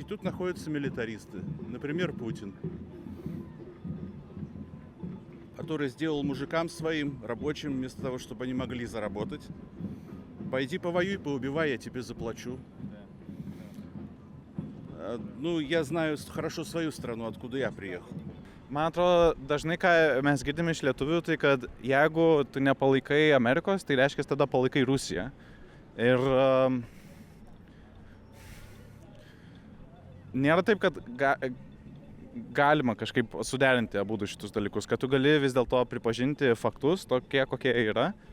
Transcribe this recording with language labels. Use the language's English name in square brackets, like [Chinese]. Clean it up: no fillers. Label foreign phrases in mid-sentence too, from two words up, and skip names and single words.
[Russian] Тут находятся милитаристы, например, Путин, который сделал мужикам своим, рабочим, вместо того, чтобы они могли заработать. Пойди повоюй, поубивай, я тебе заплачу. Ну, я знаю хорошо свою страну, откуда я приехал. [Lithuanian] Man atrodo, dažnai, ką mes girdime iš lietuvių, tai kad jeigu tu nepalaikai Amerikos, tai reiškia, tada palaikai Rusiją. Ir nėra taip, kad galima kažkaip suderinti abu šitus dalykus, kad tu gali vis dėlto pripažinti faktus tokie, kokie yra.